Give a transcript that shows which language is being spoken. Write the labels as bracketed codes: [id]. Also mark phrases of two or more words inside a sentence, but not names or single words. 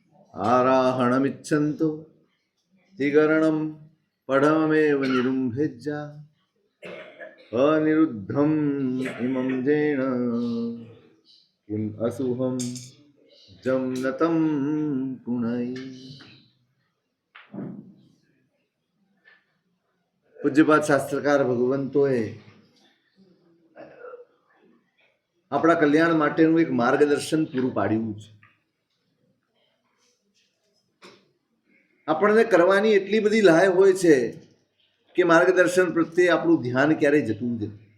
[pra] आराहणमिच्छन्तु तिगरणं पढमेव निरुम्भेज्जा अनिरुद्धम् इमं जेण किम् असुहं जं नतं पुनः। [gu] પૂજ્યપાદ શાસ્ત્રકાર ભગવંતોએ આપણા કલ્યાણ માટેનું એક માર્ગદર્શન પૂરું પાડ્યું છે. આપણને કરવાની એટલી બધી લહાય હોય છે કે માર્ગદર્શન પ્રત્યે આપણું ધ્યાન ક્યારેય જતું નથી.